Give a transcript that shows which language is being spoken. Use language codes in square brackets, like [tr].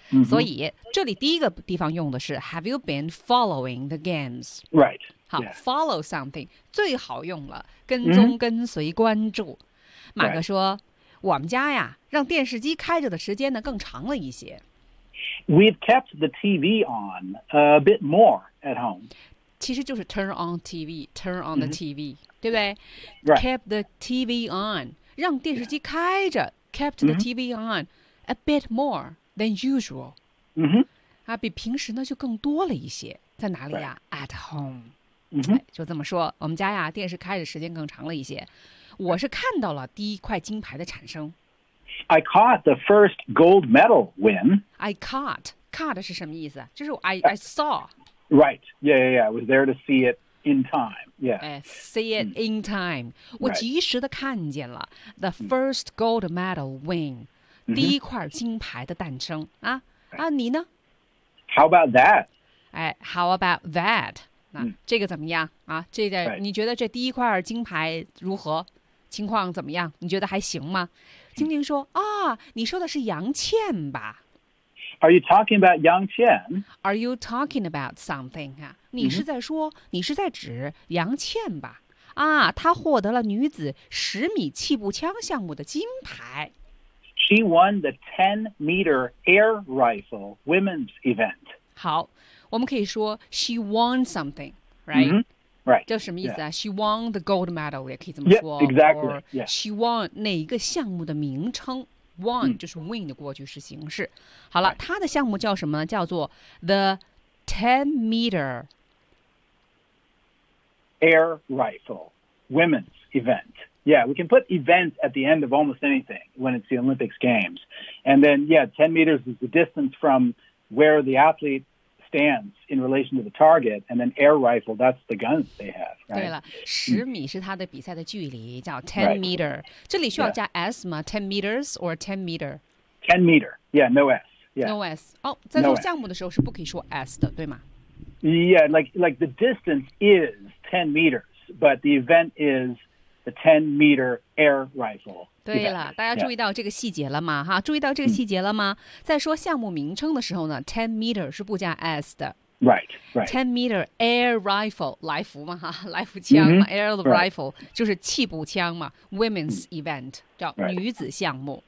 [zh] Mm-hmm. 所以这里第一个地方用的是 [en] Have you been following the games? Right. [zh] 好、 [en] yeah. [zh] ，follow something 最好用了，跟踪、跟随、关注。马哥说， [en] right. [zh] 我们家呀，让电视机开着的时间呢更长了一些。 [en] We've kept the TV on a bit more at home. [zh] 其实就是 [en] turn on TV, turn on the TV,、 mm-hmm. [zh] 对不对、 [en] right. ?Kept the TV on, [zh] 让电视机开着、 [en] yeah. ,kept the TV on a bit more than usual.、 Mm-hmm. [zh] 啊、比平时呢就更多了一些。在哪里呀、 [en] 啊 right. ?At home.、 Mm-hmm. [zh] 哎、就这么说我们家呀电视开着时间更长了一些。我是看到了第一块金牌的产生。 [en] I caught the first gold medal win. I caught. Caught [zh] 是什么意思就是 [en] I saw. Right. Yeah, yeah, yeah. I was there to see it in time. Yeah. See it in time.、 Mm-hmm. [zh] 我及时的看见了、 [en] right. the first gold medal win,、 mm-hmm. [zh] 第一块金牌的诞生啊、 [en] right. [zh] 啊！你呢 [en] ？How about that? 哎 ，How about that? 那、 mm-hmm. [zh] 这个怎么样啊？这个、 [en] right. [zh] 你觉得这第一块金牌如何？情况怎么样？你觉得还行吗？晶晶说、mm-hmm. 啊，你说的是杨倩吧 [en] Are you talking about Yang Qian? Are you talking about something? [zh] 你是在说、 [en] mm-hmm. [zh] 你是在指杨倩吧？啊，她获得了女子十米气步枪项目的金牌。 [en] She won the 10-meter air rifle women's event. [zh] 好，我们可以说 [en] she won something, right?、 Mm-hmm. Right. [zh] 这什么意思啊、 [en] yeah. She won the gold medal [zh] 也可以这么说 [en] yeah, exactly. Or she won [zh] 哪一个项目的名称 Won、mm. 就是 win 的过去式形式好了、 [en] right. [zh] 他的项目叫什么呢叫做 [en] The 10 meter Air rifle Women's event Yeah we can put events at the end of almost anything When it's the Olympics games And then yeah 10 meters is the distance from Where the athleteStands in relation to the target, and then air rifle. That's the guns they have.、Right? 对了，十米是他的比赛的距离，叫 ten meter. 这里需要加 s 吗 ？ Ten meters or ten meter? Ten meter. Yeah, no s. Yeah, no s. [zh] 哦，在做项目的时候是不可以说 s 的，对吗 [en] ？Yeah, like the distance is 10 meters, but the event is. The 10-meter air rifle. [zh] 对了，大家注意到这个细节了吗？哈，注意到这个细节了吗？在说项目名称的时候呢 ，10-meter 是不加 s 的。 [en] Right, right. 10-meter air rifle, [zh] 来福嘛，哈，来福枪嘛、 [en] mm-hmm. ，air rifle、 right. [zh] 就是气步枪嘛 ， [en] women's event [zh] 叫女子项目、